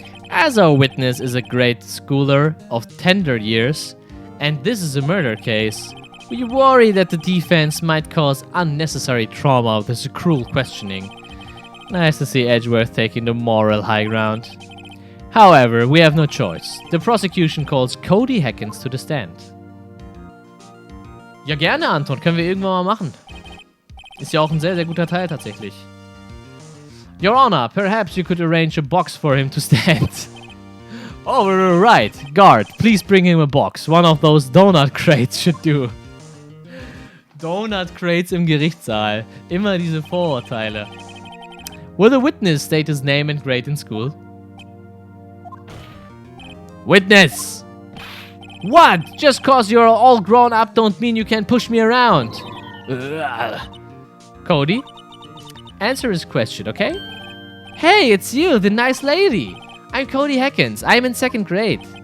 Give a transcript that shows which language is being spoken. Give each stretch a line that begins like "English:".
English: As our witness is a grade schooler of tender years, and this is a murder case, we worry that the defense might cause unnecessary trauma with this cruel questioning. Nice to see Edgeworth taking the moral high ground. However, we have no choice. The prosecution calls Cody Hackins to the stand.
German: Ja, gerne, Anton. Können wir irgendwann mal machen. Ist ja auch ein sehr, sehr guter Teil tatsächlich.
English: Your Honor, perhaps you could arrange a box for him to stand. Oh, right. Guard, please bring him a box. One of those donut crates should do. Donut crates
German: im Gerichtssaal. Immer diese Vorurteile.
English: Will the witness state his name and grade in school? Witness! What? Just cause you're all grown up don't mean you can push me around. Cody? Answer his question, okay? Hey, it's you, the nice lady. I'm Cody Hackins. I'm in 2nd grade.